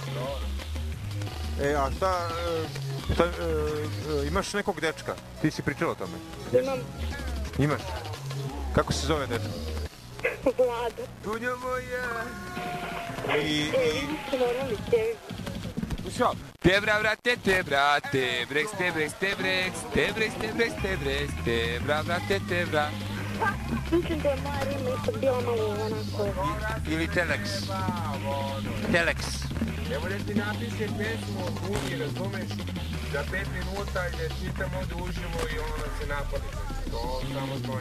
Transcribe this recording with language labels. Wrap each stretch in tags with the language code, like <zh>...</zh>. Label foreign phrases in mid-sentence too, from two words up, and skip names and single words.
<sr>E, a šta, imaš nekog dečka? Ti si pričala o tome? Imam Imaš? Kako se zove dečka? Vladu. Dunja moja! I... Normalno, Kevin. Slušao, te brate, te brate, breks, te breks, te breks, te breks, te breks, te breks, te brate, te bra. Mislim da je moja rima ipak bila malo onako... Ili Telex. Telex. Evo da ti napiše pesmu o Dunji, razumeš, za 5 minuta i da čitam ovdje uživo i ono da se napali. To samo stoji.</sr>